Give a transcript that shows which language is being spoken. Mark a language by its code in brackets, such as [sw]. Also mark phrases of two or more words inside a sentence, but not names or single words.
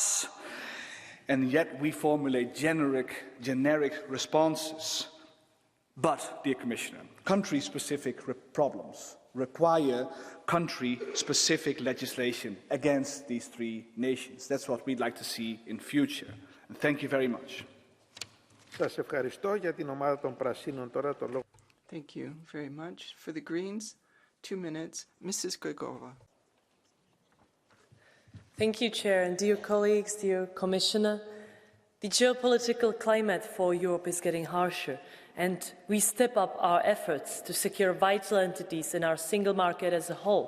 [en] And yet we formulate generic responses. But, dear Commissioner, country-specific problems require country-specific legislation against these 3 nations. That's what we'd like to see in future. And thank you very much. [el] Σας ευχαριστώ για την ομάδα των Πρασίνων τώρα το λόγο. [en] Thank you very much. For the Greens, 2 minutes, Mrs. Gregova. Thank you, Chair, and dear colleagues, dear Commissioner. The geopolitical climate for Europe is getting harsher, and we step up our efforts to secure vital entities in our single market as a whole.